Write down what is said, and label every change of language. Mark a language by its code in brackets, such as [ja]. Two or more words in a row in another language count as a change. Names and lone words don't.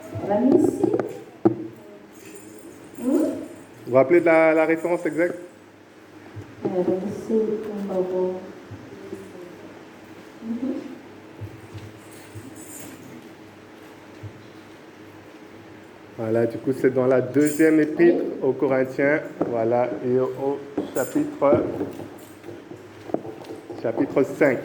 [mg] Zava-misy. [fr] Vous vous rappelez de la référence exacte? [mg] Zava-misy vaovao. [fr] Voilà, du coup, c'est dans la deuxième épître aux Corinthiens, voilà, et au chapitre 5.